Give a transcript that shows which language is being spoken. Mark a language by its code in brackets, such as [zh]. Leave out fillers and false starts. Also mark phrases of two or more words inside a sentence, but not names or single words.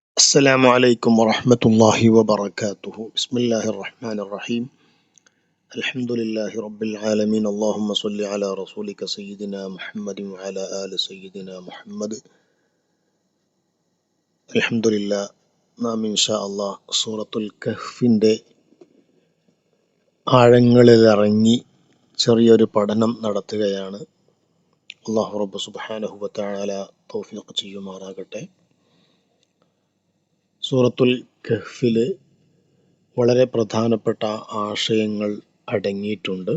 [ar] السلام عليكم ورحمة الله وبركاته. بسم الله الرحمن الرحيم. الحمد لله رب العالمين. اللهم صل على رسولك سيدنا محمد وعلى آل سيدنا محمد. الحمد لله. [ml] നാം [ar] إن شاء الله [ml] സൂറത്തുൽ കഹ്ഫിൻ്റെ ആഴങ്ങളിലിറങ്ങി ചെറിയൊരു പഠനം നടത്തുകയാണ്. അല്ലാഹു റബ്ബ് [ar] سبحانه وتعالى [ml] തൗഫീഖ് ചെയ്യുമാറാകട്ടെ. സൂറത്തുൽ കഹ്ഫിൽ വളരെ പ്രധാനപ്പെട്ട ആശയങ്ങൾ അടങ്ങിയിട്ടുണ്ട്.